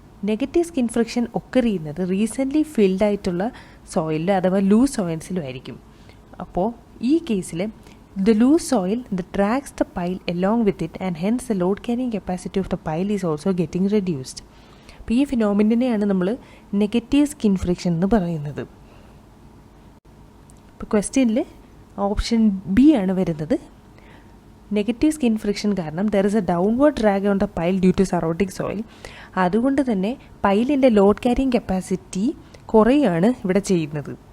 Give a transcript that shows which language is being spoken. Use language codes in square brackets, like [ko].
[ml] Negative skin friction occur ചെയ്യുന്നത് recently filled ആയിട്ടുള്ള സോയിലിൽ അഥവാ ലൂസ് സോയിൽസിലും ആയിരിക്കും. അപ്പോൾ ഈ കേസിൽ [en] the loose soil that drags the pile along with it and hence the load carrying capacity of the pile is also getting reduced. [ml] അപ്പോൾ ഈ ഫിനോമിനനെയാണ് നമ്മൾ നെഗറ്റീവ് സ്കിൻ ഫ്രിക്ഷൻ എന്ന് പറയുന്നത്. ഇപ്പോൾ ക്വസ്റ്റ്യനിൽ ഓപ്ഷൻ ബി ആണ് വരുന്നത്. നെഗറ്റീവ് സ്കിൻ ഫ്രിക്ഷൻ കാരണം [en] There is a downward drag on the pile due to surrounding soil. [ml] അതുകൊണ്ട് തന്നെ പൈലിൻ്റെ ലോഡ് ക്യാരിങ് കപ്പാസിറ്റി കുറയാണ് ഇവിടെ ചെയ്യുന്നത്.